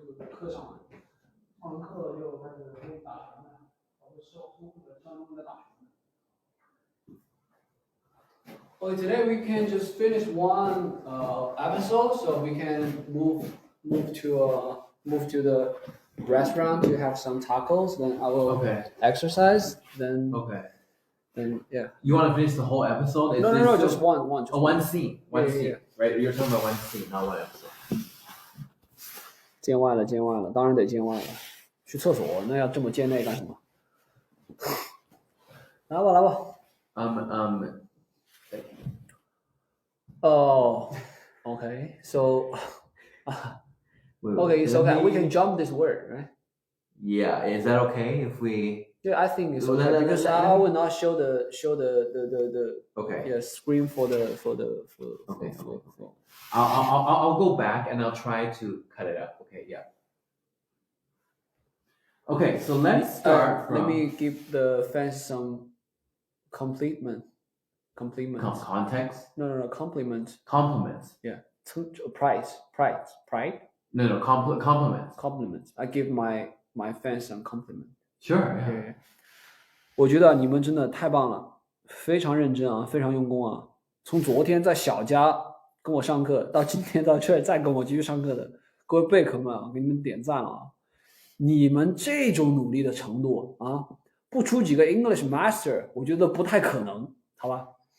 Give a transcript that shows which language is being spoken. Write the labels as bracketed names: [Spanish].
[Chinese] 课上，上完课就开始可以打拳了，包括事后或者上课在打拳。 [English] Okay, today we can just finish one episode, so we can move to the restaurant to have some tacos. Then I will exercise. Then yeah. You want to finish the whole episode? No, just one. Oh, one scene. One scene. Yeah. Right? You're talking about one scene, not one episode. [Chinese] 见外了，当然得见外了。去厕所，那要这么见内干什么？来吧。 [English] Oh, okay. So, okay, so we can jump this word, right? Yeah, is that okay if we? Yeah, I think it's okay because I will not show the Okay. screen for the. Okay. I'll go back and I'll try to cut it out. Okay, yeah. Okay, so let's start from. Let me give the fans some compliment. Context? No, compliment. Compliments. Yeah. Pride. No, compliments. Compliments. I give my fans some compliment. Sure. Yeah. [Chinese] 我觉得你们真的太棒了，非常认真啊，非常用功啊。从昨天在小家跟我上课，到今天到这儿再跟我继续上课的各位贝壳们啊，给你们点赞了啊！你们这种努力的程度啊，不出几个 English Master， 我觉得不太可能，好吧？